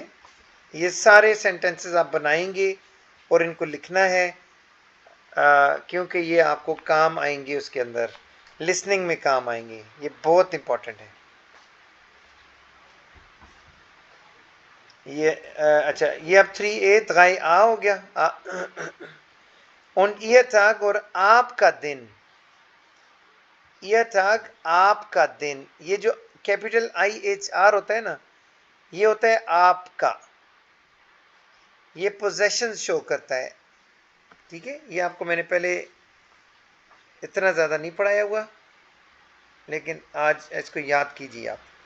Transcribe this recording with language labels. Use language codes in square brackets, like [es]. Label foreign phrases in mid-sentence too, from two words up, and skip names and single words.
[hi] ये सारे सेंटेंसेस आप बनाएंगे और इनको लिखना है, क्योंकि ये आपको काम आएंगे, उसके अंदर लिसनिंग में काम आएंगे, ये बहुत इंपॉर्टेंट है। ये अच्छा, ये अब 3a 3a हो गया। [de] und ihr Tag [hi] और आपका दिन, [de] ihr Tag [hi] आपका दिन, ये जो कैपिटल IHR होता है ना, ये होता है आपका, ये [en] possession show [hi] करता है। ठीक है, ये आपको मैंने पहले इतना ज़्यादा नहीं पढ़ाया हुआ, लेकिन आज इसको याद कीजिए आप।